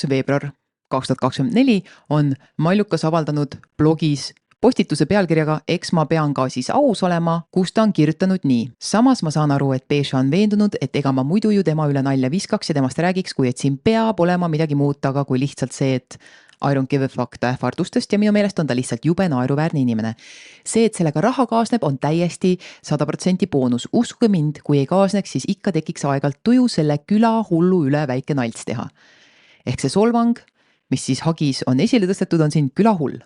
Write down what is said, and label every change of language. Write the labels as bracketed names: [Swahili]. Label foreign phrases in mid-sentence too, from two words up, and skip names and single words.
[Estonian] veebruar 2024 on Maljukas avaldanud blogis postituse pealkirjaga Eks ma pean ka siis aus olema, kus ta on kirjutanud nii. Samas ma saan aru, et Beša on veendunud, et ega ma muidu ju tema üle nalja viskaks ja temast räägiks, kui et siin peab olema midagi muud taga kui lihtsalt see, et [English] I don't give a fuck [Estonian] ta ähvardustest ja minu meelest on ta lihtsalt jube naeruväärne inimene. See, et sellega raha kaasneb, on täiesti 100% boonus. Uskuge mind, kui ei kaasneks, siis ikka tekiks aegalt tuju selle küla hullu üle väike nalts teha. Ehk see solvang, mis siis hagis on esile tõstetud, on siin külahull.